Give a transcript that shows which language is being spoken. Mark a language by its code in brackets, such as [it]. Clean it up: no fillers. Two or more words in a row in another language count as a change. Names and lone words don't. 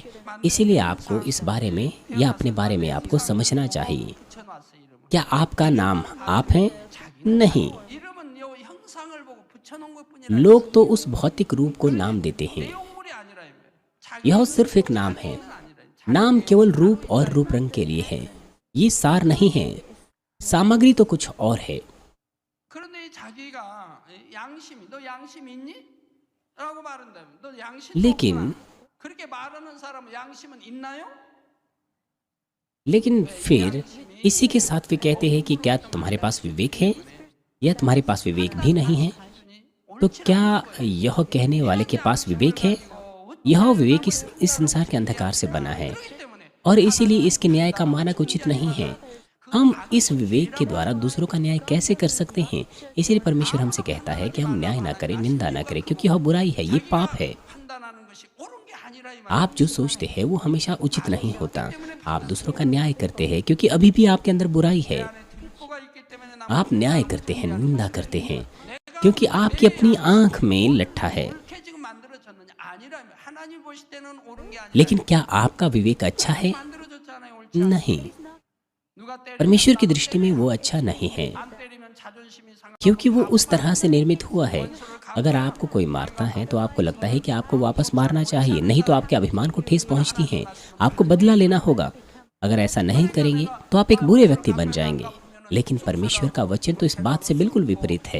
[hi] इसीलिए आपको इस बारे में या अपने बारे में आपको समझना चाहिए। [ko] 붙여놨어 이름을. [hi] क्या आपका नाम आप है? नहीं, [ko] 이름은 요 형상을 보고 붙여놓은 것뿐이라 [hi] लोग तो उस भौतिक रूप को नाम देते हैं। [ko] 내용물이 아니라 이 말이에요. 자기 [hi] यह सिर्फ एक नाम है। [ko] 아니라 [hi] नाम केवल रूप और रूप रंग के लिए है। ये सार नहीं है, सामग्री तो कुछ और है। [ko] 그런데 이 자기가 양심이 너 양심 있니? 라고 말한다면 너 양심 [hi] लेकिन [ko] 없구나. 그렇게 말하는 사람은 양심은 있나요? [hi] लेकिन फिर इसी के साथ वे कहते हैं कि क्या तुम्हारे पास विवेक है या तुम्हारे पास विवेक भी नहीं है? तो क्या यह कहने वाले के पास विवेक है? यह विवेक इस संसार के अंधकार से बना है और इसीलिए इसके न्याय का मानक उचित नहीं है। हम इस विवेक के द्वारा दूसरों का न्याय कैसे कर सकते हैं? इसीलिए परमेश्वर हमसे कहता है कि हम न्याय ना करें, निंदा ना करें, क्योंकि यह बुराई है, ये पाप है। [ko] 판단하는 것이 옳은 게 아니라 이 말. [hi] आप जो सोचते हैं वो हमेशा उचित नहीं होता। आप दूसरों का न्याय करते हैं क्योंकि अभी भी आपके अंदर बुराई है। [ko] 들보가 있기 때문에 나 [hi] आप न्याय करते हैं, निंदा करते हैं क्योंकि आपकी अपनी आंख में लट्ठा है। [ko] 그렇게 지금 만들어졌느냐? 아니라 하나님 보실 때는 옳은 게 아니라 [hi] लेकिन क्या आपका विवेक अच्छा है? [ko] 만들어졌잖아요. 옳지 않아요. [hi] नहीं, [ko] 누가 때리면 [hi] परमेश्वर की दृष्टि में वो अच्छा नहीं है [ko] 안 때리면 자존심이 상하. [hi] क्योंकि वो उस तरह से निर्मित हुआ है। अगर आपको कोई मारता है तो आपको लगता है कि आपको वापस मारना चाहिए, नहीं तो आपके अभिमान को ठेस पहुंचती है। आपको बदला लेना होगा। अगर ऐसा नहीं करेंगे तो आप एक बुरे व्यक्ति बन जाएंगे। लेकिन परमेश्वर का वचन तो इस बात से बिल्कुल विपरीत है।